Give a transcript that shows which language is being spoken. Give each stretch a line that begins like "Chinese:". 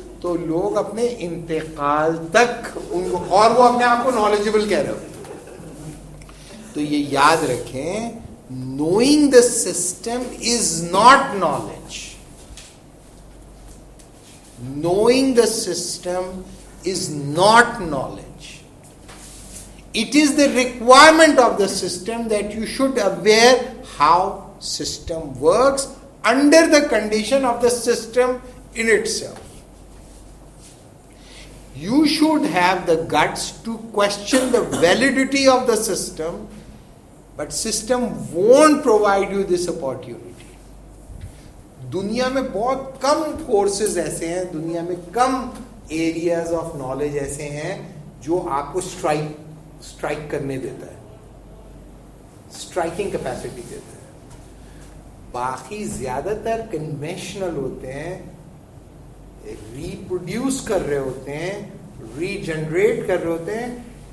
Hindi: तो लोग अपने इंतकाल तक उनको, और वो अपने आप को नॉलेजेबल कह रहे हो।
English: तो ये याद रखें, knowing the system is not knowledge, knowing the system is not knowledge. It is the requirement of the system that you should aware how system works under the condition of the system in itself. You should have the guts to question the validity of the system, but system won't provide you this opportunity.
Hindi: दुनिया में बहुत कम courses ऐसे हैं, दुनिया में कम areas of knowledge ऐसे हैं जो आपको स्ट्राइक करने देता है, स्ट्राइकिंग कैपेसिटी देता है। बाकी ज्यादातर कन्वेंशनल होते हैं, रिप्रोड्यूस कर रहे होते हैं, रीजनरेट कर रहे होते हैं।